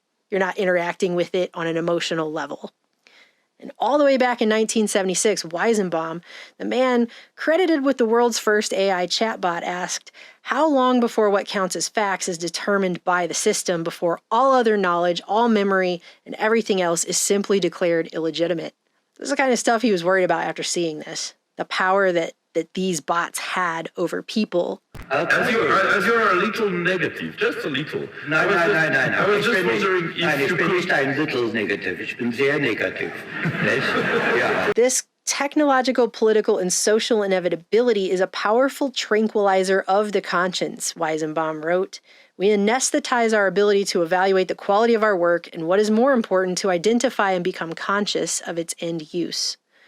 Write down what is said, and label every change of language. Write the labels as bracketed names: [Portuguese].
[English] You're not interacting with it on an emotional level. And all the way back in 1976, Weizenbaum, the man credited with the world's first AI chatbot, asked, how long before what counts as facts is determined by the system before all other knowledge, all memory, and everything else is simply declared illegitimate? This is the kind of stuff he was worried about after seeing this. The power that these bots had over people. As you're a little negative, just a little. [German] Nein. [English] I was just wondering if [German] ich bin nicht ein [English] little negative, [German] ich bin sehr negativ. Ja. [English] This technological, political, and social inevitability is a powerful tranquilizer of the conscience, Weizenbaum wrote. We anesthetize our ability to evaluate the quality of our work and, what is more important, to identify and become conscious of its end use.